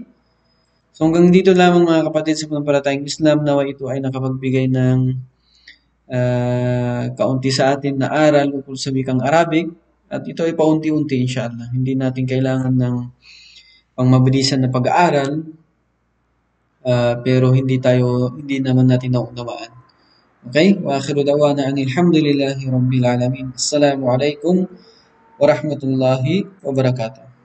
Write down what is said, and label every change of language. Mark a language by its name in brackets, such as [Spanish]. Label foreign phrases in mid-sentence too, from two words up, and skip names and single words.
[Filipino] So hanggang dito lamang mga kapatid sa pananampalatayang Islam, nawa ito ay nakapagbigay ng kaunti sa atin na aral ukol sa wikang Arabic at ito ay paunti-unti inshallah. Hindi natin kailangan ng pangmabilisan na pag-aaral pero hindi naman natin naunawaan. Okay? [Arabic] وآخر دعوانا أن الحمد لله رب العالمين. السلام عليكم ورحمة الله وبركاته.